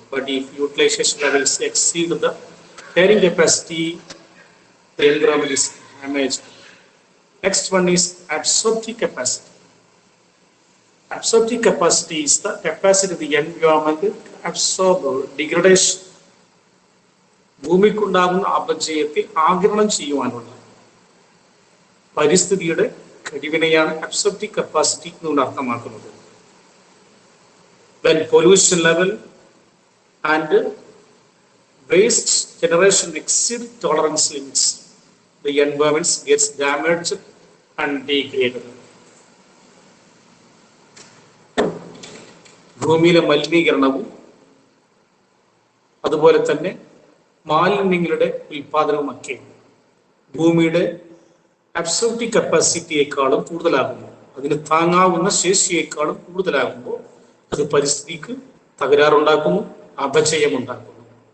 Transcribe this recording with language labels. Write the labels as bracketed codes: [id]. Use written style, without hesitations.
[en] But if utilization levels exceed the carrying capacity, the environment is damaged. Next one is absorptive capacity. Absorptive capacity is the capacity of the environment to absorb degradation. [ml] ഭൂമിക്കുണ്ടാകുന്ന അപചയത്തെ ആഗിരണം ചെയ്യുവാനുള്ള പരിസ്ഥിതിയുടെ കഴിവിനെയാണ് absorptive capacity എന്നുകൊണ്ട് അർത്ഥമാക്കുന്നത്. [en] When pollution level and waste generation exceed tolerance limits, the environment gets damaged and degraded. [ml] ഭൂമിയിലെ മലിനീകരണവും അതുപോലെ തന്നെ മാലിന്യങ്ങളുടെ ഉൽപാദനവുമൊക്കെ ഭൂമിയുടെ അബ്സോർപ്റ്റീവ് കപ്പാസിറ്റിയേക്കാളും കൂടുതലാകുന്നു. അതിന് താങ്ങാവുന്ന ശേഷിയേക്കാളും കൂടുതലാകുമ്പോൾ അത് പരിസ്ഥിതിക്ക് തകരാറുണ്ടാക്കുന്നു, അപചയമുണ്ടാക്കുന്നു.